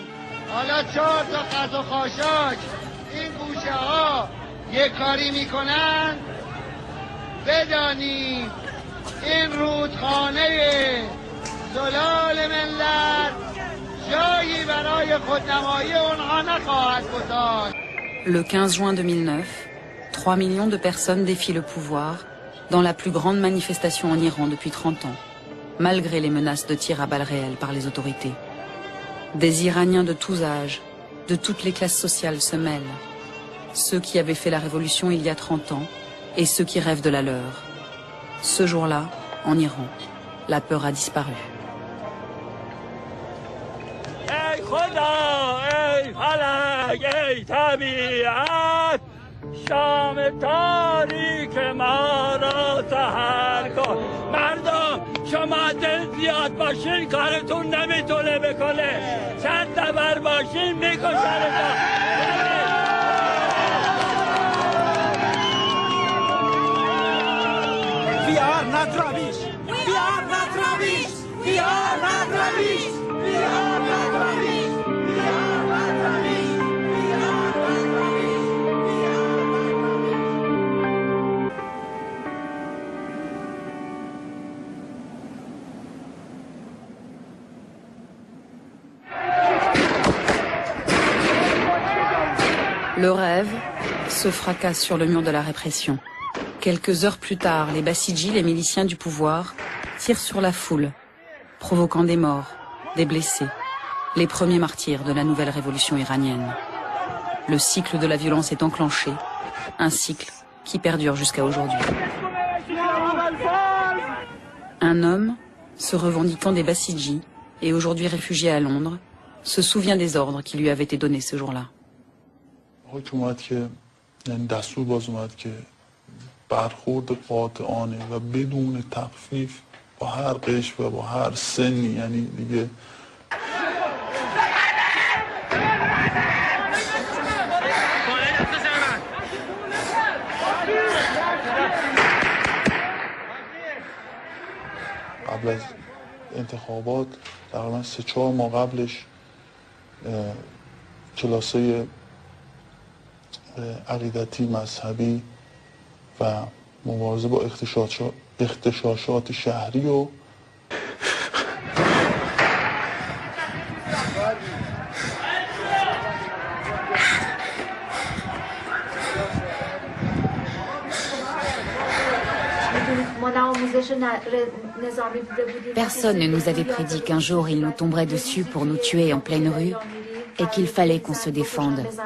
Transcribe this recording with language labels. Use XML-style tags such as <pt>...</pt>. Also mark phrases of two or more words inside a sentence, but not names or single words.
<fa>حالا 4 تا قز و خاشاک این گوشه ها یک کاری میکنن، بدانید این رودخانه زلال ملت جایی برای خودنمایی اونها نخواهد گذاشت.</fa> <fr>Le 15 juin 2009, 3 millions de personnes défient le pouvoir dans la plus grande manifestation en Iran depuis 30 ans, malgré les menaces de tirs à balles réelles par les autorités. Des Iraniens de tous âges, de toutes les classes sociales se mêlent. Ceux qui avaient fait la révolution il y a 30 ans et ceux qui rêvent de la leur. Ce jour-là, en Iran, la peur a disparu.</fr> <fa>ای خدا ای فلک ای طبیعت شام تاریک ما را سحر کن. مردم شما دل زیاد باشین کارتون نمیتونه بکنه، چند تبر باشین میکشنتون.</fa> <en>We are not rubbish. We are not rubbish. We are not rubbish. We are not rubbish. We are not rubbish. We are not rubbish. We are not rubbish.</en> <fr>Le rêve se fracasse sur le mur de la répression. Quelques heures plus tard, les Bassidji, les miliciens du pouvoir, tirent sur la foule, provoquant des morts, des blessés, les premiers martyrs de la nouvelle révolution iranienne. Le cycle de la violence est enclenché, un cycle qui perdure jusqu'à aujourd'hui. Un homme, se revendiquant des Bassidji et aujourd'hui réfugié à Londres, se souvient des ordres qui lui avaient été donnés ce jour-là.</fr> <fa>برخورد قاطعانه و بدون تخفیف با هر قشر و با هر سنی، یعنی دیگه قبل از انتخابات تقریبا 3-4 ماه قبلش کلاسای عقیدتی مذهبی و مبارزه با اغتشاشات شهری و</fa> <fr>Personne ne nous avait prédit qu'un jour il nous tomberait dessus pour nous tuer en pleine rue et qu'il fallait qu'on se défende.</fr>